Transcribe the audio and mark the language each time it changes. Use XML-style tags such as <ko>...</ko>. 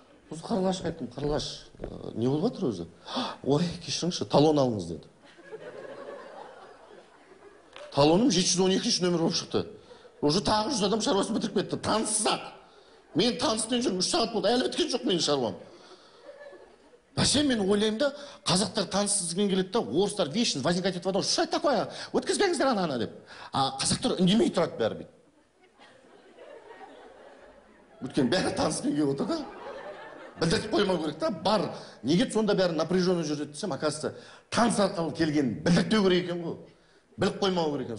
<kk>Сосын Қарлығашқа айттым, Қарлығаш, не болып жатыр өзі? Ой, кешіріңізші, талон алыңыз деді. Талоным 712 номер болып шықты. Уже тағы 100 адам шаруасын бітіріп кетті. Таныссыз-ақ. Мен таныспен жүрмін, 3 сағат болды, әлі біткен жоқ менің шаруам. Вообще мен ойлаймын да, қазақтар таныссызбен келеді да, орыстар вечно возникать етіп</kk> <ru>вопрос, что это такое?</ru> <kk>Өткізбеңіздер ана деп. А қазақтар үндемей тұрады бәрі бейт. Өткен бәрі таныспен келіп отыр да. Білдіріп қоймау керек та, бар. Неге сонда бәрі напряженно жүреді десем, оказывается, таныс арқылы келген білдіртпеу керек екен ғой. Біліп қоймау керек екен.</kk>